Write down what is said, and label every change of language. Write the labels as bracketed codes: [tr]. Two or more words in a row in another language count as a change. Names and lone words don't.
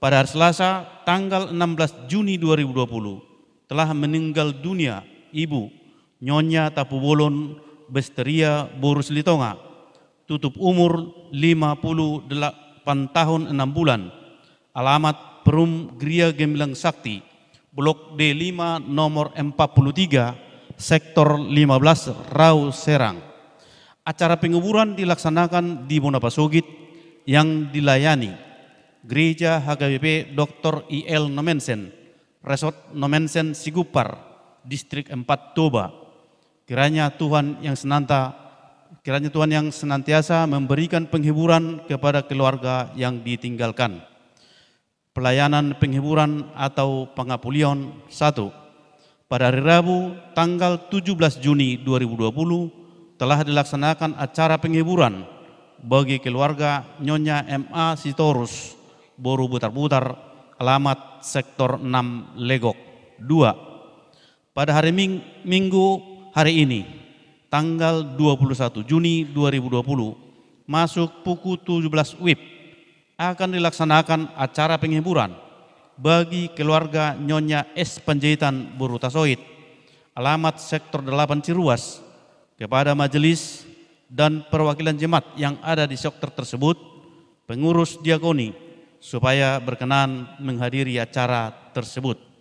[id] Pada hari Selasa, tanggal 16 Juni 2020, telah meninggal dunia Ibu Nyonya Tapubolon Besteria Borus Litonga, tutup umur 58 tahun 6 bulan, alamat Perum Gria Gemilang Sakti, Blok D5 nomor 43, Sektor 15 Rau Serang. Acara penguburan dilaksanakan di Bonapasogit yang dilayani Gereja HKBP Dr. I.L. Nomensen, Resort Nomensen Sigupar, Distrik 4 Toba. Kiranya Tuhan yang senantiasa memberikan penghiburan kepada keluarga yang ditinggalkan. Pelayanan penghiburan atau pengapulion 1. Pada hari Rabu tanggal 17 Juni 2020 telah dilaksanakan acara penghiburan bagi keluarga Nyonya M.A. Sitorus Boru Butar-Butar, alamat Sektor 6 Legok. 2. Pada hari Minggu hari ini, tanggal 21 Juni 2020, masuk pukul 17 WIB, akan dilaksanakan acara penghiburan bagi keluarga Nyonya S. Panjaitan Borutasoid, alamat Sektor 8 Ciruas, kepada majelis dan perwakilan jemaat yang ada di sektor tersebut, pengurus diakoni, supaya berkenan menghadiri acara tersebut.